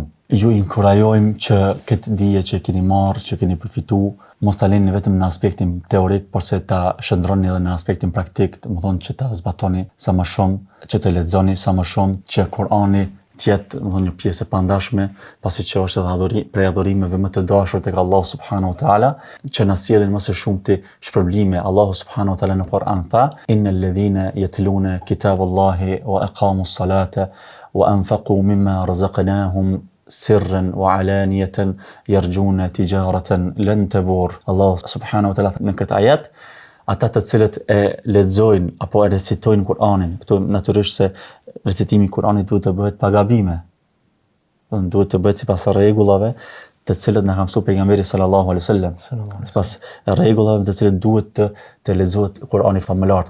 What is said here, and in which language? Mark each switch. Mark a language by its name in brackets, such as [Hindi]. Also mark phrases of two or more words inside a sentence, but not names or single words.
[Albanian] Ju inkurajojmë që këtë dije që keni marrë, që keni përfituar, mos ta lëni vetëm në aspektin teorik, por se ta shndroni edhe në aspektin praktik, do të thonë që ta zbatoni sa më shumë, që të lexoni sa më shumë, që Kur'ani tjetë një pjesë e pandashme, pasi që është edhe prej adhurimeve më të dashur tek Allahu [Arabic] سبحانه وتعالى, [Albanian] që na sjellin më së shumti shpërblime. Allahu [Arabic] سبحانه وتعالى [Albanian] në Kur'an tha: [Arabic] "إن الذين يتلون كتاب الله وأقاموا الصلاة وأنفقوا مما رزقناهم سرا وعلانية يرجون تجارة لن تبور." [Albanian] Allahu [Arabic] سبحانه وتعالى [Albanian] në këtë ajet, ata të cilët e lexojnë apo e recitojnë Kur'anin, këtu natyrisht se recitimi i Kur'anit duhet të bëhet pa gabime. Duhet të bëhet sipas rregullave të cilët na ka mësuar pejgamberi [Arabic] صلى الله عليه وسلم. [Albanian] Sipas rregullave të cilët duhet të lexohet Kur'ani famullar.